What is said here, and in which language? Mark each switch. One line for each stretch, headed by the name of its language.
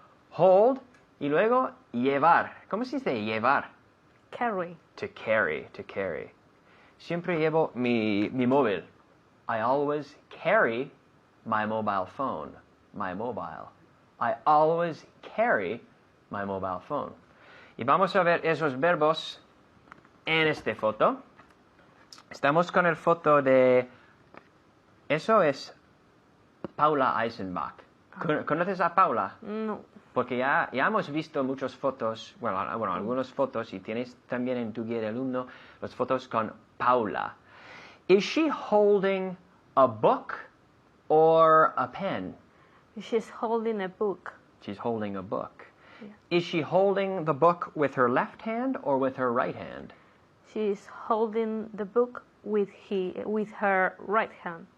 Spanish: Hold y luego llevar. ¿Cómo se dice llevar?
English: Carry. To carry, to carry.
Spanish: Siempre llevo mi móvil.
English: I always carry my mobile phone. My mobile. I always carry my mobile phone.
Spanish: Y vamos a ver esos verbos en esta foto. Estamos con el foto de... Eso es Paula Eisenbach. ¿Conoces a Paula? No. Porque ya hemos visto muchas fotos, bueno, algunas fotos, y tienes también en tu guía de alumno las fotos con Paula.
English: Is she holding a book or a pen? She's holding a book. She's holding a book. Yeah. Is she holding the book with her left hand or with her right hand? She's holding the book with her right hand.